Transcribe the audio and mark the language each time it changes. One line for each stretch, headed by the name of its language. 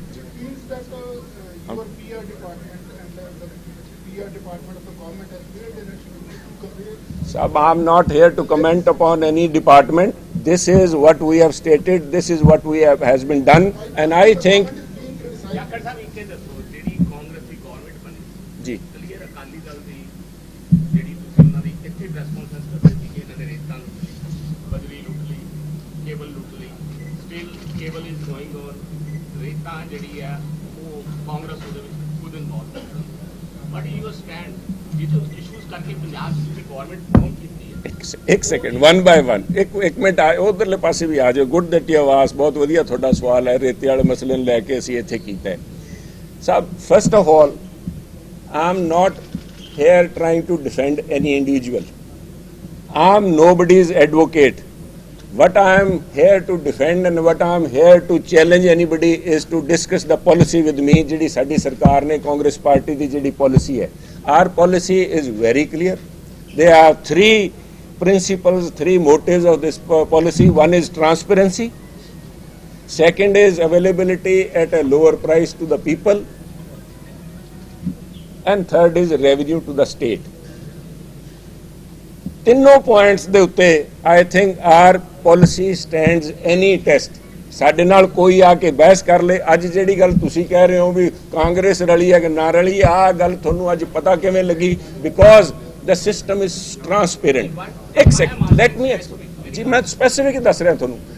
English: It means that your PR department and the PR department of the government has made direction to convey. Sab, I'm not here to comment upon any department. This is what we have stated. This is what we have has been done, and I think.
Punjabi: Jakhar ਸਾਹਿਬ ਇੱਕ ਇਹ ਦੱਸੋ, ਜਿਹੜੀ ਕਾਂਗਰਸ ਦੀ government ਬਣੀ ਜੀ clear Akali Dal ਦੀ ਜਿਹੜੀ ਤੁਸੀਂ ਉਹਨਾਂ ਦੀ ਇੱਥੇ ਪ੍ਰੈਸ ਕਾਨਫਰੰਸ ਕਰਦੇ ਸੀ ਕਿ ਇਹਨਾਂ ਨੇ ਰੇਤਾਂ ਲੁੱਟ ਲਈ, ਬਜਰੀ ਲੁੱਟ ਲਈ, ਕੇਬਲ ਲੁੱਟ ਲਈ,
English: still cable is going on,
Punjabi: ਰੇਤਾਂ ਜਿਹੜੀ ਆ ਉਹ ਕਾਂਗਰਸ ਉਹਦੇ ਵਿੱਚ ਖੁਦ ਇਨਵੋਲਵ ਹੈ।
English: but you stand
Punjabi: ਇਹ ਜੋ ਇਸ਼ੂਜ਼ ਕਰਕੇ ਪੰਜਾਬ ਦੀ ਤੁਸੀਂ ਗਵਰਨਮੈਂਟ ਕਿਉਂ ਕੀਤੀ ਹੈ? ਇੱਕ ਸੈਕਿੰਡ,
English: one by one
Punjabi: ਇੱਕ ਮਿੰਟ ਆ ਉਧਰਲੇ ਪਾਸੇ ਵੀ ਆ ਜਾਓ।
English: good that you ask,
Punjabi: ਬਹੁਤ ਵਧੀਆ ਤੁਹਾਡਾ ਸਵਾਲ ਹੈ। ਰੇਤੇ ਵਾਲੇ ਮਸਲੇ ਨੂੰ ਲੈ ਕੇ ਅਸੀਂ ਇੱਥੇ ਕੀਤਾ ਹੈ।
English: ਸਭ first of all, I am not here trying to defend any individual. I am nobody's advocate. What I am here to defend and what I am here to challenge anybody is to discuss the policy with me.
Punjabi: ਜਿਹੜੀ ਸਾਡੀ ਸਰਕਾਰ ਨੇ Congress party ਦੀ ਜਿਹੜੀ policy ਹੈ,
English: our policy is very clear. There are three principles, three motives of this policy. One is transparency. Second is availability at a lower price to the people. And third is revenue to the state.
Punjabi: ਤਿੰਨੋਂ points ਦੇ ਉੱਤੇ
English: I think our policy stands any test.
Punjabi: ਸਾਡੇ ਨਾਲ ਕੋਈ ਆ ਕੇ ਬਹਿਸ ਕਰ ਲੇ। ਅੱਜ ਜਿਹੜੀ ਗੱਲ ਤੁਸੀਂ ਕਹਿ ਰਹੇ ਹੋ ਵੀ ਕਾਂਗਰਸ ਰਲੀ ਹੈ ਕਿ ਨਾ ਰਲੀ, ਆਹ ਗੱਲ ਤੁਹਾਨੂੰ ਅੱਜ ਪਤਾ ਕਿਵੇਂ ਲੱਗੀ?
English: Because the system is transparent.
Punjabi: ਇੱਕ ਸੈਕਿੰਡ,
English: let me explain
Punjabi: ਜੀ, ਮੈਂ ਸਪੈਸੀਫਿਕ ਦੱਸ ਰਿਹਾ ਤੁਹਾਨੂੰ।